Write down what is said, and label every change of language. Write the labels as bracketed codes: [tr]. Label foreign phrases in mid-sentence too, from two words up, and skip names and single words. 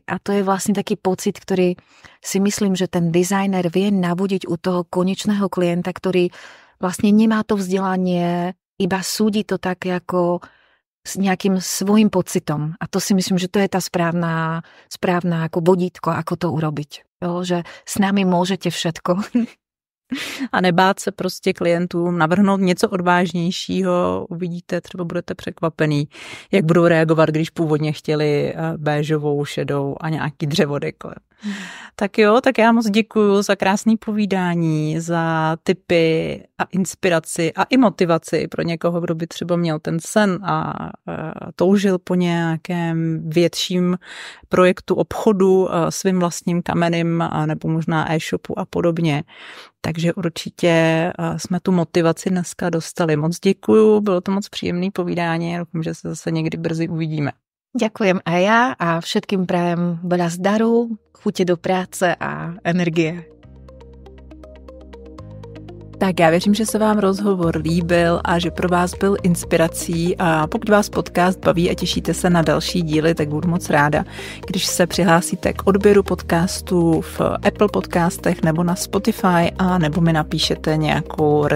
[sk] A to je vlastne taký pocit, ktorý si myslím, že ten dizajner vie nabudiť u toho konečného klienta, ktorý vlastne nemá to vzdelanie, iba súdi to tak ako s nejakým svojím pocitom. A to si myslím, že to je tá správna ako vodítko, ako to urobiť. Jo, že s nami môžete všetko. [cs] A nebát se prostě klientům navrhnout něco odvážnějšího. Uvidíte, třeba budete překvapený, jak budou reagovat, když původně chtěli béžovou, šedou a nějaký dřevodekor. Tak jo, tak já moc děkuju za krásné povídání, za tipy a inspiraci a i motivaci pro někoho, kdo by třeba měl ten sen a toužil po nějakém větším projektu obchodu svým vlastním kamenným nebo možná e-shopu a podobně. Takže určitě jsme tu motivaci dneska dostali. Moc děkuju, bylo to moc příjemné povídání, doufám, že se zase někdy brzy uvidíme. [sk] Ďakujem aj ja a všetkým prajem veľa zdaru, chute do práce a energie. [cs] Tak já věřím, že se vám rozhovor líbil a že pro vás byl inspirací a pokud vás podcast baví a těšíte se na další díly, tak budu moc ráda, když se přihlásíte k odběru podcastu v Apple podcastech nebo na Spotify a nebo mi napíšete nějakou recenzi.